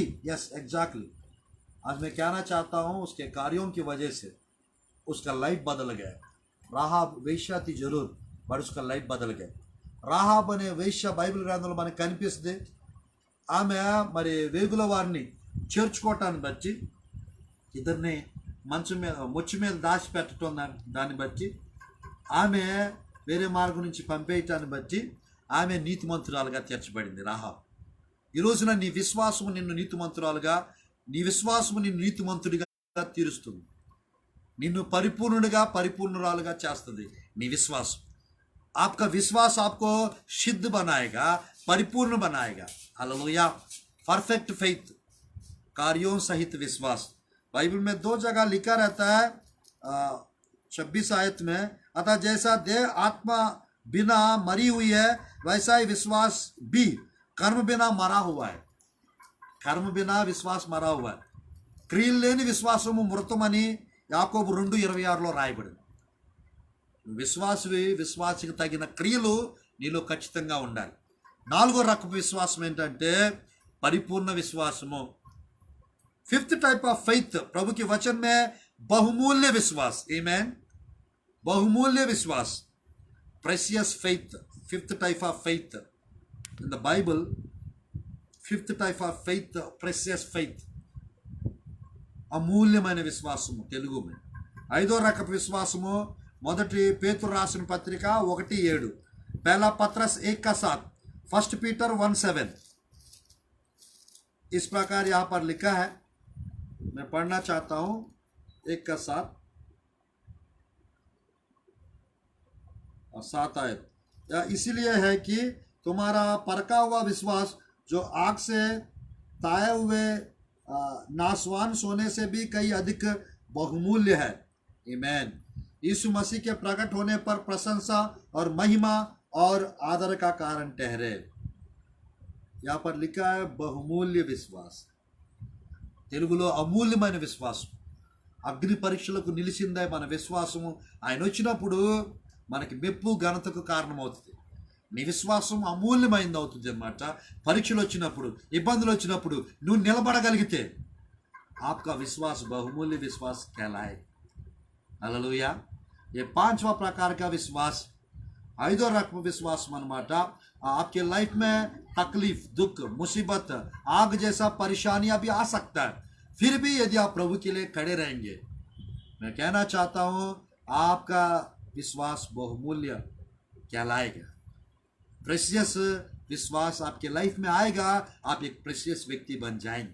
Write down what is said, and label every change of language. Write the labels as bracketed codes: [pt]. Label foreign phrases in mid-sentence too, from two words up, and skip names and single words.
[en] yes, exactly. [hi] आज मैं कहना चाहता हूँ उसके कार्यों की वजह से उसका लाइफ बदल गया। राहाब वेश्या थी जरूर, बट उसका लाइफ बदल गया। [te] రాహాబ్ అనే వేశ్య బైబిల్ గ్రంథంలో మనకు కనిపిస్తుంది। ఆమె మరి వేగుల వారిని చేర్చుకోవటాన్ని బట్టి, ఇద్దరిని మంచం మీద ముచ్చు మీద దాచిపెట్టడం దాన్ని బట్టి, ఆమె వేరే మార్గం నుంచి పంపేయటాన్ని బట్టి ఆమె నీతిమంతురాలుగా తీర్చబడింది రాహాబ్। ఈ రోజున నీ విశ్వాసము నిన్ను నీతిమంతురాలుగా, నీ విశ్వాసము నిన్ను నీతిమంతుడిగా తీరుస్తుంది, నిన్ను పరిపూర్ణురాలుగా చేస్తుంది నీ విశ్వాసం। [hi] आपका विश्वास आपको सिद्ध बनाएगा, परिपूर्ण बनाएगा। हालेलुया। [en] perfect faith, [hi] कार्यों सहित विश्वास। बाइबल में 2 जगह लिखा रहता है 26 आयत में, अतः जैसा देह आत्मा बिना मरी हुई है, वैसा ही विश्वास भी कर्म बिना मरा हुआ है। कर्म बिना विश्वास मरा हुआ है। [te] क्रियలు లేని విశ్వాసము మృతమని యాకోబు 2:26లో రాయబడింది। విశ్వాసికి తగిన క్రియలు నీలో ఖచ్చితంగా ఉండాలి। 4వ రకపు విశ్వాసం ఏంటంటే పరిపూర్ణ విశ్వాసము। [en] 5th type of faith, [hi] प्रभु के वचन में बहुमूल्य विश्वास। आमीन। बहुमूल्य विश्वास, [en] precious faith. 5th type of faith in the Bible, 5th type of faith, precious faith, [te] అమూల్యమైన విశ్వాసము తెలుగు में। 5వ రకపు విశ్వాసము మొదటి పేతురు రాసిన పత్రిక 1:7, [hi] पहला पत्रस 1:7, 1 पीटर 1:7। इस प्रकार यहाँ पर लिखा है, मैं पढ़ना चाहता हूँ 1:7 और 7 आयत। इसीलिए है कि तुम्हारा परखा हुआ विश्वास जो आग से ताए हुए नासवान सोने से भी कई अधिक बहुमूल्य है। आमीन। यीशु मसीह के प्रकट होने पर प्रशंसा और महिमा और आदर का कारण ठहरे। यहाँ पर लिखा है बहुमूल्य विश्वास, [te] తెలుగులో అమూల్యమైన విశ్వాసం. అగ్ని పరీక్షలకు నిలిచిందే మన విశ్వాసము. ఆయన వచ్చినప్పుడు మనకి మెప్పు ఘనతకు కారణమవుతుంది. నీ విశ్వాసం అమూల్యమైంది అవుతుంది అన్నమాట. పరీక్షలు వచ్చినప్పుడు, ఇబ్బందులు వచ్చినప్పుడు నువ్వు నిలబడగలిగితే [hi] आपका विश्वास बहुमूल्य विश्वास कहलाए. हालेलुया. ये पांचवा प्रकार का विश्वास, [te] ఐదో రకం విశ్వాసం అన్నమాట. [hi] आपके लाइफ में तकलीफ, दुख, मुसीबत, आग जैसा परेशानियां भी आ सकता है, फिर भी यदि आप प्रभु के लिए खड़े रहेंगे, मैं कहना चाहता हूं आपका विश्वास बहुमूल्य कहलाएगा. प्रेशियस विश्वास आपके लाइफ में आएगा, आप एक प्रेशियस व्यक्ति बन जाएंगे.